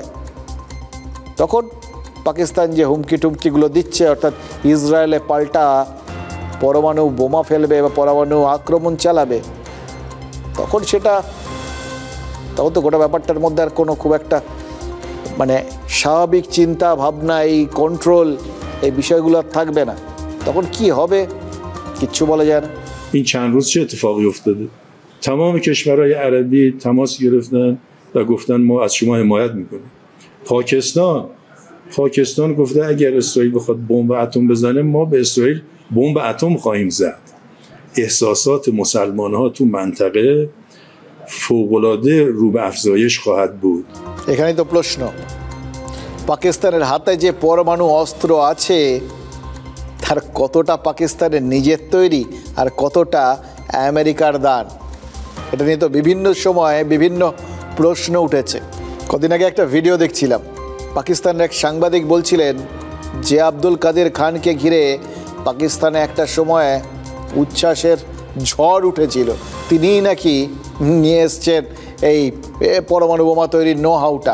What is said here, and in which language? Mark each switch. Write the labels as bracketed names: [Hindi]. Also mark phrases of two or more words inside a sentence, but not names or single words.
[Bangla] তখন পাকিস্তান যে হুমকি টুমকিগুলো দিচ্ছে, অর্থাৎ ইসরায়েলে পাল্টা পরমাণু বোমা ফেলবে বা পরমাণু আক্রমণ চালাবে, তখন তো গোটা ব্যাপারটার মধ্যে আর কোনো খুব একটা মানে স্বাভাবিক চিন্তা ভাবনা, এই কন্ট্রোল, এই বিষয়গুলো আর থাকবে না। তখন কি হবে কিচ্ছু বলা যায় না। [Persian] این چند روز چه اتفاقی افتاده؟ تمام کشورهای عربی تماس گرفتن و گفتن ما از شما حمایت میکنیم. پاکستان گفته اگر اسرائیل بخواد بمب اتم بزنه ما به اسرائیل بمب اتم خواهیم زد. احساسات مسلمان‌ها تو منطقه فوق‌العاده رو به افزایش خواهد بود. [Bangla] এখানেই তো প্রশ্ন, পাকিস্তানের হাতে যে পরমাণু অস্ত্র আছে তার কতটা পাকিস্তানের নিজের তৈরি আর কতটা আমেরিকার দান? এটা নিয়ে তো বিভিন্ন সময়ে বিভিন্ন প্রশ্ন উঠেছে। কদিন আগে একটা ভিডিও দেখছিলাম, পাকিস্তানের এক সাংবাদিক বলছিলেন যে আব্দুল কাদের খানকে ঘিরে পাকিস্তানে একটা সময় উচ্ছ্বাসের ঝড় উঠেছিল, তিনিই নাকি নিয়ে এসছেন এই পরমাণু বোমা তৈরির [English] know how.